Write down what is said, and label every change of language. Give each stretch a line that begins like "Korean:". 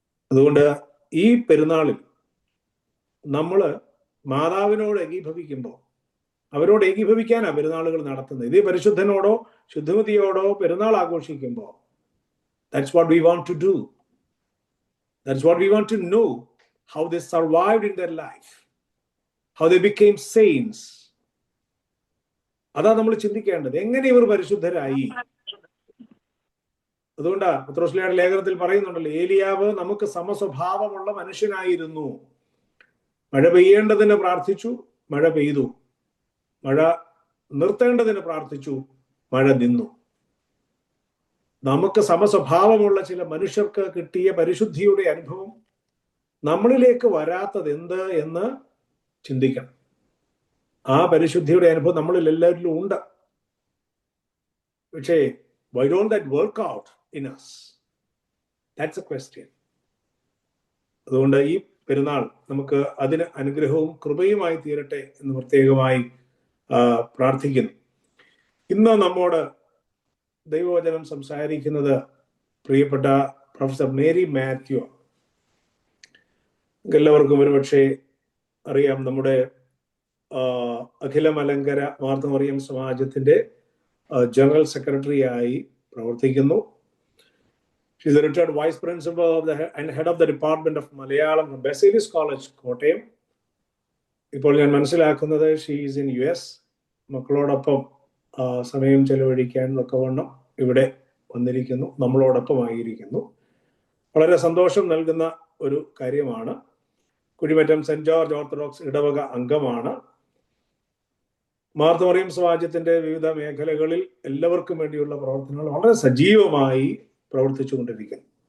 Malayalam: അതുകൊണ്ട് ഈ പെരുന്നാളിൽ നമ്മൾ മാതാവിനോട് ഏകീഭവിക്കുമ്പോൾ, അവരോട് ഏകീഭവിക്കാനാണ് പെരുന്നാളുകൾ നടത്തുന്നത്. ഇതേ പരിശുദ്ധനോടോ ശുദ്ധമതിയോടോ പെരുന്നാൾ ആഘോഷിക്കുമ്പോൾ,
English: That's what we want to do. That's what we want to know, how they survived in their life, how they became saints.
Malayalam: അതാ നമ്മൾ ചിന്തിക്കേണ്ടത്. എങ്ങനെ ഇവർ പരിശുദ്ധരായി? അതുകൊണ്ടാ പത്രോസ്ലീഹയുടെ ലേഖനത്തിൽ പറയുന്നുണ്ടല്ലോ, ഏലിയാവ് നമുക്ക് സമസ്വഭാവമുള്ള മനുഷ്യനായിരുന്നു. മഴ പെയ്യേണ്ടതിന് പ്രാർത്ഥിച്ചു, മഴ പെയ്തു. മഴ നിർത്തേണ്ടതിന് പ്രാർത്ഥിച്ചു, മഴ നിന്നു. നമുക്ക് സമസ്വഭാവമുള്ള ചില മനുഷ്യർക്ക് കിട്ടിയ പരിശുദ്ധിയുടെ അനുഭവം നമ്മളിലേക്ക് വരാത്തത് എന്ത് എന്ന് ചിന്തിക്കണം. ആ പരിശുദ്ധിയുടെ അനുഭവം നമ്മളിൽ എല്ലാവരിലും ഉണ്ട്. പക്ഷേ
English: Why don't that work out in us? That's a question.
Malayalam: അതുകൊണ്ട് ഈ പെരുന്നാൾ നമുക്ക് അതിന് അനുഗ്രഹവും കൃപയുമായി തീരട്ടെ എന്ന് പ്രത്യേകമായി പ്രാർത്ഥിക്കുന്നു. ഇന്ന് നമ്മോട് ദൈവവചനം സംസാരിക്കുന്നത് പ്രിയപ്പെട്ട പ്രൊഫസർ മേരി മാത്യു. എല്ലാവർക്കും ഒരുപക്ഷെ അറിയാം, നമ്മുടെ അഖില Malankara Martha Mariyam സമാജത്തിന്റെ general secretary ആയി പ്രവർത്തിക്കുന്നു.
English: She is a retired vice principal and head of the department of Malayalam from Basilius College, Kottayam.
Malayalam: ഇപ്പോൾ ഞാൻ മനസ്സിലാക്കുന്നത്
English: she is in US.
Malayalam: മക്കളോടൊപ്പം സമയം ചെലവഴിക്കാൻ തക്കവണ്ണം ഇവിടെ വന്നിരിക്കുന്നു, നമ്മളോടൊപ്പമായിരിക്കുന്നു. വളരെ സന്തോഷം നൽകുന്ന ഒരു കാര്യമാണ്. കുഴിമറ്റം സെന്റ് ജോർജ് ഓർത്തഡോക്സ് ഇടവക അംഗമാണ്. മാർത്ത മറിയം സമാജത്തിന്റെ വിവിധ മേഖലകളിൽ എല്ലാവർക്കും വേണ്ടിയുള്ള പ്രവർത്തനങ്ങൾ വളരെ സജീവമായി പ്രവർത്തിച്ചു കൊണ്ടിരിക്കുന്നു.